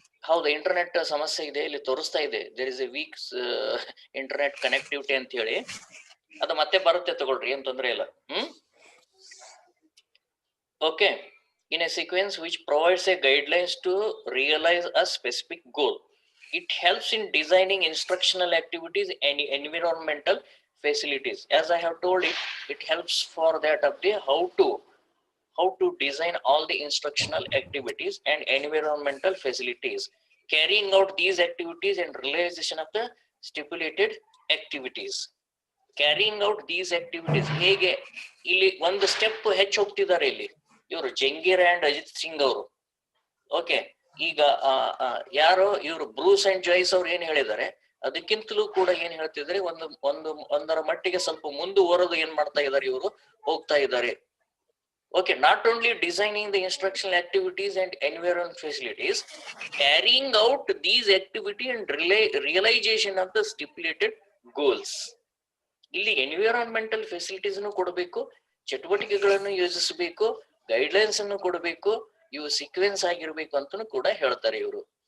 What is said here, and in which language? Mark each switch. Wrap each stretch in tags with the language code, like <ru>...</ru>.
<kn>ಹೌದು, ಇಂಟರ್ನೆಟ್ ಸಮಸ್ಯೆ ಇದೆ, ಇಲ್ಲಿ ತೋರಿಸ್ತಾ ಇದೆ</kn> <en>there is a weak internet connectivity</en> <kn>ಅಂತ ಹೇಳಿ. ಅದು ಮತ್ತೆ ಬರುತ್ತೆ, ತಗೊಳ್ರಿ, ಏನ್ ತೊಂದ್ರೆ ಇಲ್ಲ. Okay.</kn> <en>In a sequence which provides a guidelines to realize a specific goal. It helps in designing instructional activities and environmental facilities. As I have told it helps for that of the how to design all the instructional activities and environmental facilities. Carrying out these activities and realization of the stipulated activities. Carrying out these activities,</en> <kn>ಹೇಗೆ ಇಲ್ಲಿ ಒಂದು step ಹೆಚ್ಚು ಹೋಗ್ತಿದ್ದಾರೆ ಇಲ್ಲಿ ಇವರು Jangir and Ajit Singh ಅವರು. Okay, ಈಗ ಯಾರೋ ಇವರು ಬ್ರೂಸ್ ಅಂಡ್ ಜಾಯ್ಸ್ ಅವ್ರು ಏನ್ ಹೇಳಿದ್ದಾರೆ, ಅದಕ್ಕಿಂತಲೂ ಕೂಡ ಏನ್ ಹೇಳ್ತಿದ್ದಾರೆ, ಒಂದರ ಮಟ್ಟಿಗೆ ಸ್ವಲ್ಪ ಮುಂದುವರೆದು ಏನ್ ಮಾಡ್ತಾ ಇದ್ದಾರೆ, ಇವರು ಹೋಗ್ತಾ ಇದ್ದಾರೆ.</kn> <en>Okay, not only designing the instructional activities and environment facilities, carrying out these activity and realization of the stipulated goals.</en> <kn>ಇಲ್ಲಿ ಎನ್ವಿರಾನ್ಮೆಂಟಲ್ ಫೆಸಿಲಿಟೀಸ್ ಕೊಡಬೇಕು, ಚಟುವಟಿಕೆಗಳನ್ನು ಯೋಜಿಸಬೇಕು, ಗೈಡ್ಲೈನ್ಸ್ ಅನ್ನು ಕೊಡಬೇಕು, ಇವು ಸೀಕ್ವೆನ್ಸ್ ಆಗಿರ್ಬೇಕು ಅಂತನೂ ಕೂಡ ಹೇಳ್ತಾರೆ ಇವರು.</kn>